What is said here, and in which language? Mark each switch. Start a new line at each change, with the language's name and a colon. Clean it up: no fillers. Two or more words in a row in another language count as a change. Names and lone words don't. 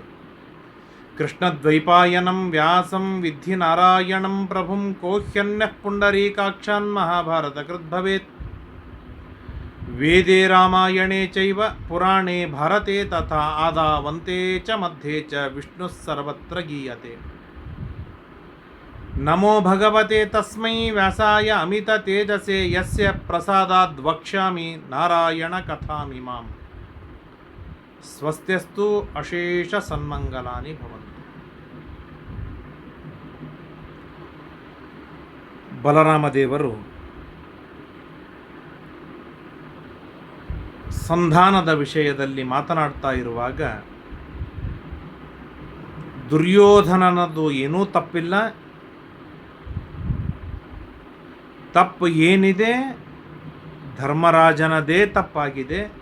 Sanskrit: ಕೃಷ್ಣದ್ವೈಪಾಯನಂ ವ್ಯಾಸಂ ವಿದ್ಧಿ ನಾರಾಯಣಂ ಪ್ರಭುಂ ಕೋಹ್ಯನ್ಯಃ ಪುಂಡರೀಕಾಕ್ಷಾನ್ ಮಹಾಭಾರತಕೃತ್ ಭವೇತ್. ವೇದೇ ರಾಮಾಯಣೇ ಚೈವ ಪುರಾಣೇ ಭಾರತೆ ತಥಾ ಆದಾವಂತೆ ಚ ಮಧ್ಯೆ ಚ ವಿಷ್ಣುಃ ಸರ್ವತ್ರ ಗೀಯತೆ. ನಮೋ ಭಗವತೆ ತಸ್ಮೈ ವ್ಯಾಸಾಯ ಅಮಿತ ತೇಜಸೆ ಯಸ್ಯ ಪ್ರಸಾದಾದ್ ವಕ್ಷ್ಯಾಮಿ ನಾರಾಯಣ ಕಥಾಮಿಮಾಂ. ಸ್ವಸ್ತ್ಯಸ್ತು ಅಶೇಷ ಸನ್ಮಂಗಲಾನಿ ಭವಂತು.
Kannada: ಬಲರಾಮದೇವರು ಸಂಧಾನದ ವಿಷಯದಲ್ಲಿ ಮಾತನಾಡ್ತಾ ಇರುವಾಗ ದುರ್ಯೋಧನನದು ಏನೂ ತಪ್ಪಿಲ್ಲ, ತಪ್ಪು ಏನಿದೆ ಧರ್ಮರಾಜನದೇ ತಪ್ಪಾಗಿದೆ.